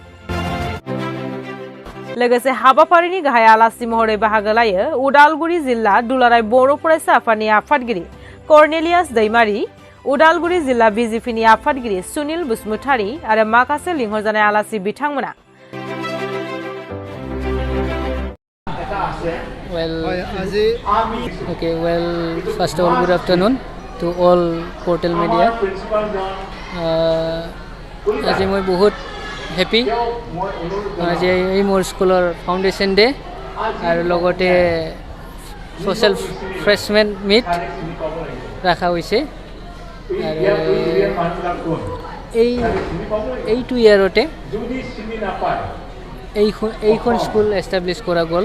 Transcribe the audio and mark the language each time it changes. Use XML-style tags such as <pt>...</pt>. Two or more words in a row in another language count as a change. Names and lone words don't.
<brx>लोगोसे हाबाफारिनि गाहाय आलासि महरै बाहागो लायो उदालगुरि जिल्ला दुलाराय बर' फरायसा आफादनि आफादगिरि कर्नेलियास दैमारि, उदालगुरि जिल्ला बिजेपिनि आफादगिरि सुनिल बसुमतारी आरो माखासे लिंहरजानाय आलासि बिथांमोना।</brx> <en>First of all, good afternoon to all portal media.</en> <as>আজি মই বহুত হেপি আজি এই মোৰ স্কুলৰ</as> <en>foundation day</en> <as>আৰু লগতে</as> <en>social freshmen meet</en> <as>ৰখা হৈছে আৰু এইটো ইয়াৰতে এইখন স্কুল এষ্টাব্লিছ কৰা গ'ল।</as>